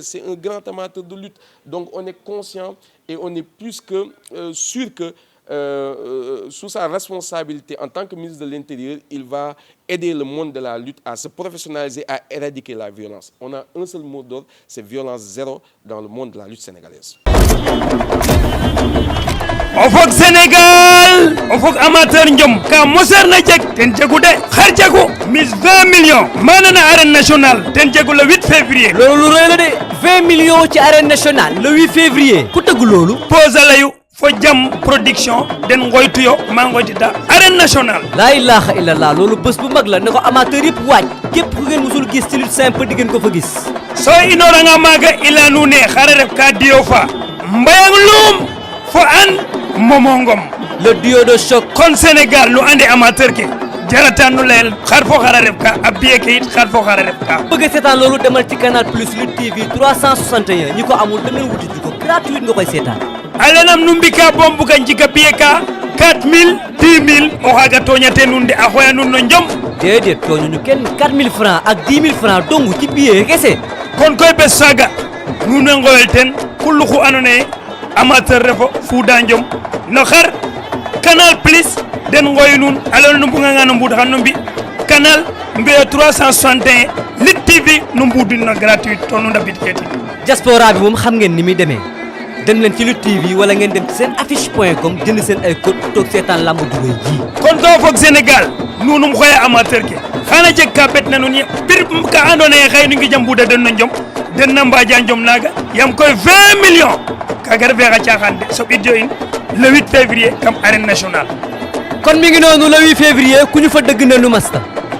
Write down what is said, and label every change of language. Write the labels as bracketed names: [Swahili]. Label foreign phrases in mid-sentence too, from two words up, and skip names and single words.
[French] C'est un grand amateur de lutte. Donc on est conscient et on est plus que sûr que sous sa responsabilité en tant que ministre de l'Intérieur, il va aider le monde de la lutte à se professionnaliser, à éradiquer la violence. On a un seul mot d'ordre, c'est violence zéro dans le monde de la lutte sénégalaise. [Serer] o fog Sénégal o fog amateur njom ka mosar na jeg ten jegu de xar jegu mis 20 millions mana na [French] arène nationale [Serer] ten jegu [French] le 8 février [Wolof] loolu rëy la de 20 millions ci [French] arène nationale le 8 février [Wolof] ku tëgg loolu [Serer] pose layu fo jam production den ngoytuyo ma ngoytita [French] arène nationale [Arabic] لا إله إلا الله [Wolof] loolu bés bu mag la ne ko amateur yëpp waaj képp ku ngeen musul gis ci [French] lutte simple [Wolof] di ngeen ko fa gis [Serer] so inoranga maaga ila nu ne xare ref ka diyo fa mbayang lum fo an momongom [French] le duo de choc [Serer] kon Sénégal lu andi amateur ke jarata nu leel xar fo xara ref ka a biye ke it xar fo xara ref ka [Wolof] bëgg seetaan loolu demal ci Canal Plus Lutte TV 361 ñi ko amul da ngeen wuti ji ko gratuit nga koy seetaan [Serer] alenam nu mbika bom buga njika biye ka 4000 10000 o xaga toñate nun de a xoya nun no njom [Wolof] déedéet tooñuñu kenn 4000 francs ak 10 000 francs dong ci billet kese [Serer] kon koy bes saga nun a ngoyel ten kullu xu andona ye amateur refo fuuda njom no xar Canal Plus den ngoy nun alon nu mbunga nga no mbud xan no mbi Canal mbiyo 361 Lutte TV nu mbudin no gratuit to nu ndabit keti [Wolof] diaspora bi moom xam ngeen ni muy demee dem leen ci Lutte TV wala ngeen dem ci seen affiche.com jënd seen ay code toog seetaan lamb duggay ji [Serer] kon ko fog Sénégal nunum xoye amateur ke xana jeg ka bet na nun ye bir ka andona ye xëy nu ngi jam mbuda den no njom den na mbaja njom naga yam koy 20 millions kaga refe xa caaxaan de so ɓidio in [French] le 8 février [Serer] kam [French] arène nationale [Wolof] kon mi ngi noonu [French] le 8 février [Wolof] ku ñu fa dëgg na nu masta